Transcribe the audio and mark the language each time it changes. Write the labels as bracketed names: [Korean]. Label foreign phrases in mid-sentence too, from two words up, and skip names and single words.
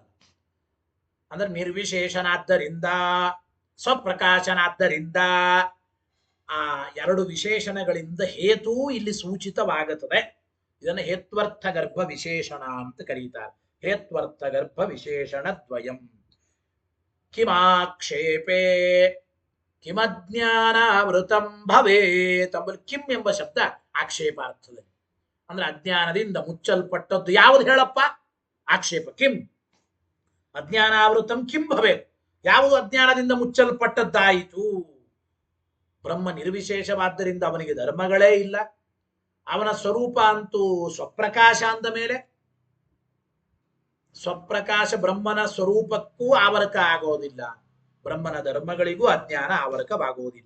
[Kannada] ಅಂದ್ರೆ ನಿರ್ವಿಶೇಷನಾದ್ದರಿಂದ ಸ್ವಪ್ರಕಾಶನಾದ್ದರಿಂದ ಆ ಎರಡು ವಿಶೇಷಣಗಳಿಂದ ಹೇತು ಇಲ್ಲಿ ಸೂಚಿತವಾಗುತ್ತದೆ. ಇದನ್ನು ಹೇತ್ವರ್ಥ ಗರ್ಭ ವಿಶೇಷಣ ಅಂತ ಕರೀತಾರೆ. [Sanskrit] ಹೇತ್ವರ್ಥ ಗರ್ಭ ವಿಶೇಷಣ ದ್ವಯಂ. ಕಿಮಾಕ್ಷೇಪೇ ಕಿಮಜ್ಞಾನಾವೃತಂ ಭವೇತ್. [Kannada] ಕಿಂ ಎಂಬ ಶಬ್ದ ಆಕ್ಷೇಪಾರ್ಥದಲ್ಲಿ. ಅಂದ್ರೆ ಅಜ್ಞಾನದಿಂದ ಮುಚ್ಚಲ್ಪಟ್ಟದ್ದು ಯಾವುದು ಹೇಳಪ್ಪ? ಆಕ್ಷೇಪ. [Sanskrit] ಕಿಂ ಅಜ್ಞಾನಾವೃತಂ ಕಿಂ ಭವೇತ್, [Kannada] ಯಾವುದು ಅಜ್ಞಾನದಿಂದ ಮುಚ್ಚಲ್ಪಟ್ಟದ್ದಾಯಿತು? ಬ್ರಹ್ಮ ನಿರ್ವಿಶೇಷವಾದ್ದರಿಂದ ಅವನಿಗೆ ಧರ್ಮಗಳೇ ಇಲ್ಲ. ಅವನ ಸ್ವರೂಪ ಅಂತೂ ಸ್ವಪ್ರಕಾಶ ಅಂದ ಮೇಲೆ ಸ್ವಪ್ರಕಾಶ ಬ್ರಹ್ಮನ ಸ್ವರೂಪಕ್ಕೂ ಆವರಕ ಆಗೋದಿಲ್ಲ, ಬ್ರಹ್ಮನ ಧರ್ಮಗಳಿಗೂ ಅಜ್ಞಾನ ಆವರಕವಾಗುವುದಿಲ್ಲ.